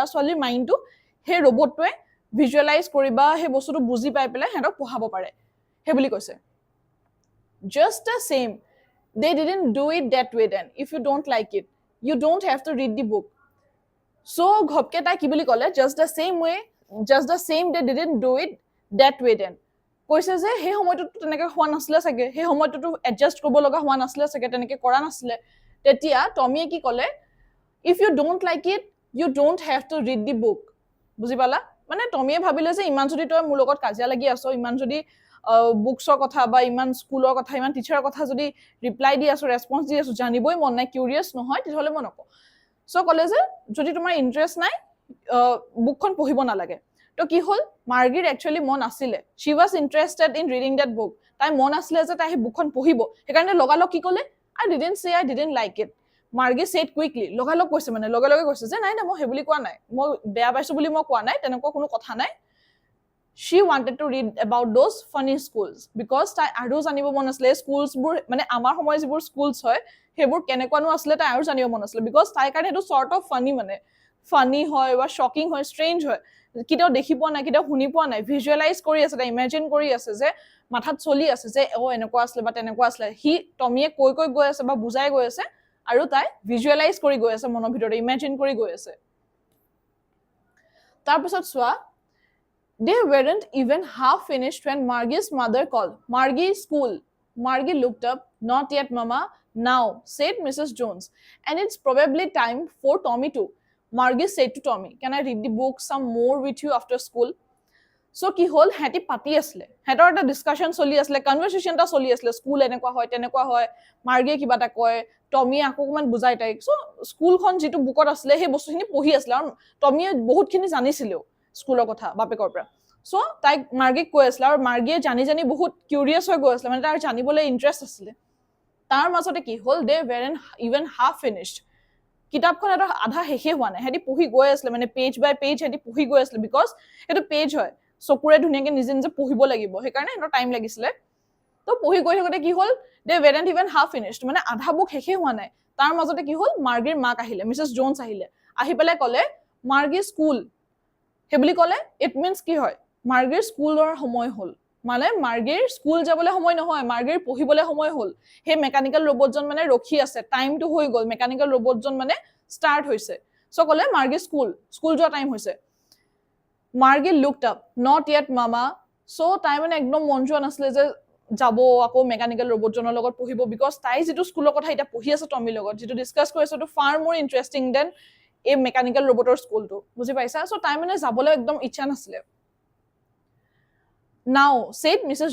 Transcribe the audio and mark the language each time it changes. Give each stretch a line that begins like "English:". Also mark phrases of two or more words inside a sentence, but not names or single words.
Assamese: ছোৱালীৰ মাইণ্ডটো সেই ৰবটটোৱে ভিজুৱেলাইজ কৰিবা সেই বস্তুটো বুজি পাই পেলাই হেতক পঢ়াব পাৰে হে বুলি কৈছে
English: just the same they didn't do it that way then if you don't like it you don't have to read the book
Assamese: so ঘপকে তাই কি বুলি ক'লে
English: just the same they didn't do it that way then
Assamese: কৈছে যে সেই সময়টোত তেনেকে হোৱা নাছিলে চাগে সেই সময়টোতো এডজাস্ট কৰিব লগা হোৱা নাছিলে চাগে তেনেকে কৰা নাছিলে তেতিয়া টমিয়ে কি ক'লে
English: if you don't like it you don't have to read the book
Assamese: বুজি পালা মানে টমিয়ে ভাবিলে যে ইমান যদি তই মোৰ লগত কাজিয়া লাগি আছো ইমান যদি বুকছৰ কথা বা ইমান স্কুলৰ কথা ইমান টিচাৰৰ কথা যদি ৰিপ্লাই দি আছো ৰেসপন্স দি আছো জানিবই মন নাই কিউৰিয়াছ নহয় তেতিয়াহলে মই নকওঁ সো ক'লে যে যদি তোমাৰ ইন্টাৰেষ্ট নাই বুকখন পঢ়িব নালাগে তো কি হল মাৰ্গিৰ একচুয়ালি মন আছিলে
English: she was interested in reading that book
Assamese: তাই মন আছিলে যে তাই বুকখন পঢ়িব সেইকাৰণে লগালগ কি ক'লে
English: I didn't like it
Assamese: মাৰ্গি
English: said quickly
Assamese: লগালগ কৈছে মানে লগালগে কৈছে যে নাই না মই হেবুলি কোৱা নাই মই বেয়া পাইছো বুলি মই কোৱা নাই তেনেকুৱা কোনো কথা নাই
English: she wanted to read about those funny schools because
Assamese: তাই আৰু জানিব মন আছিলে স্কুলছ বোৰ মানে আমাৰ সময় যিবোৰ স্কুলছ হয় হেবোৰ কেনেকুৱানো আছিলে তাই আৰু জানিব মন আছিলে because তাই কাৰণে এটো
English: sort of funny
Assamese: মানে ফানি হয় বা শকিং হয় ষ্ট্ৰেঞ্জ হয় কিটাও দেখি পোৱা নাই কিটাও শুনি পোৱা নাই ভিজুৱেলাইজ কৰি আছে তাই ইমাজিন কৰি আছে যে মাথাত চলি আছে যে এনেকুৱা আছিলে বা তেনেকুৱা আছিলে হি টমিয়ে কৈ গৈ আছে বা বুজাই গৈ আছে আৰু তাই ভিজুৱেলাইজ কৰি গৈ আছে মনৰ ভিতৰত ইমাজিন কৰি গৈ আছে তাৰ পিছত সোৱা
English: they weren't even half finished when Margie's mother called Margie looked up not yet mama now said Mrs. Jones and it's probably time for Tommy too Margie said to Tommy can I read the book some more with you after school
Assamese: so কি হল হেতি পাতি আসলে হেতৰ এটা ডিসকাশন চলি আসলে কনভারসেশনটা চলি আসলে স্কুল এনেকুৱা হয় তেনেকুৱা হয় মাৰ্গিয়ে কিবাটা কয় টমি আকমান বুজাই তাইক সো স্কুলখন যেটো বুকত আসলে হে বস্তুখিনি পঢ়ি আসলে আৰু টমিয়ে বহুতখিনি জানিছিল স্কুলৰ কথা বাপেকৰ পৰা সো তাইক মাৰ্গিক কৈ আসলে আৰু মাৰ্গিয়ে জানি বহুত কিউৰিয়াছ হৈ গৈ আসলে মানে তাৰ জানিবলৈ ইন্টাৰেষ্ট আছিল তাৰ মাজতে কি হল
English: they weren't even half finished
Assamese: কিতাপখন এটা আধা শেষে হোৱা নাই হেতি পঢ়ি গৈ আসলে মানে
English: page by page
Assamese: হেতি পঢ়ি গৈ আসলে বিকজ এটো পেজ হয় চকুৰে ধুনিয়াকে নিজে নিজে পঢ়িব লাগিব সেইকাৰণে এটা টাইম লাগিছিলে তো পঢ়ি গৈ থাকোতে কি হল
English: they weren't even half finished
Assamese: মানে আধা বুক শেষে হোৱা নাই তাৰ মাজতে কি হল মাৰ্গিৰ মাক আহিলে মিসেস জোনস আহিলে আহি পেলাই ক'লে মাৰ্গি স্কুল হেবলি ক'লে
English: it means
Assamese: কি হয় মাৰ্গিৰ স্কুলৰ সময় হল মানে মাৰ্গিৰ স্কুল যাবলৈ সময় নহয় মাৰ্গিৰ পঢ়িবলৈ সময় হল হে মেকানিক্যাল ৰবটজন মানে ৰখি আছে টাইমটো হৈ গল মেকানিক্যাল ৰবটজন মানে স্টাৰ্ট হৈছে সো ক'লে মাৰ্গি স্কুল যোৱা টাইম হৈছে
English: Margie looked up not yet mama
Assamese: so তাই মানে একদম মন যোৱা নাছিলে যে যাব আকৌ মেকানিক্যাল ৰবটজনৰ লগত পঢ়িব বিকজ তাই যেটো স্কুলৰ কথা এটা পঢ়ি আছে টমিৰ লগত যেটো ডিসকাস কৰি আছে তো
English: far more interesting than
Assamese: এই মেকানিক্যাল ৰবটৰ স্কুলটো বুজি পাইছা সো তাই মানে যাবলৈ একদম ইচ্ছা নাছিলে
English: now said Mrs.